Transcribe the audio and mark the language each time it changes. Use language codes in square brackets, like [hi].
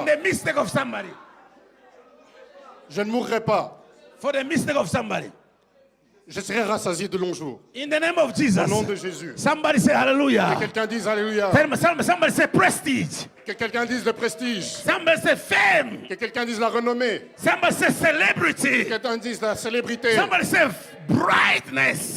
[en] for the mistake of somebody. [fr] Je ne mourrai pas. [en] For the mistake of somebody. [fr] Je serai rassasié de longs jours. [en] In the name of Jesus. [fr] Au nom de Jésus. [en] Somebody say [fr] Que [en] hallelujah. [fr] quelqu'un dise Alléluia. [en] Somebody say prestige. [fr] Que quelqu'un dise le prestige. [en] Somebody say fame. [fr] Que quelqu'un dise la renommée. [en] Somebody say [fr] Que [en] celebrity. [fr] quelqu'un dise la célébrité. [en] Somebody say brightness.